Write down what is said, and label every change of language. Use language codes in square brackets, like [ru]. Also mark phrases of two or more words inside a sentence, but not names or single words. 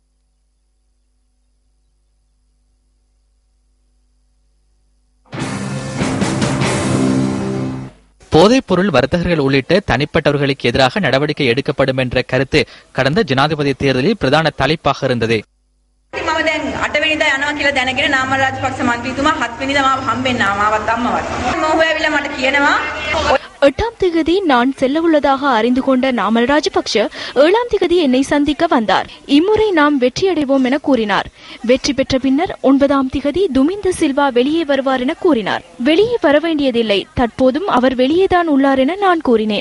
[ta] போதைப் பொருள் வர்த்தகர்கள் உள்ளிட்ட தனிப்பட்டவர்களுக்கு எதிராக நடவடிக்கை எடுக்கப்படும் என்ற கருத்து கடந்த ஜனாதிபதி தேர்தலில் பிரதான தலைப்பாக இருந்தது. [si] මම දැන් 8 වෙනිදා යනවා කියලා දැනගෙන නාමල් රාජපක්ෂ මන්ත්‍රීතුමා 7 වෙනිදා මාව හම්බෙන්න ආවවත් අම්මවත් මම හොයාවිලා මට කියනවා [ta] 8ஆம் தேதி நான் செல்ல உள்ளதாக அறிந்து கொண்ட நாமல் ராஜபக்ஷ 7ஆம் தேதி என்னை சந்திக்க வந்தார். இம்முறை நாம் வெற்றியடைவோம் என கூறினார். வெற்றி பெற்ற பின்னர் 9ஆம் தேதி துமிந்த சில்வா வெளியே வருவார் என கூறினார். வெளியே வர வேண்டியதில்லை, தற்போதும் அவர் வெளியேதான் உள்ளார் என நான் கூறினேன்.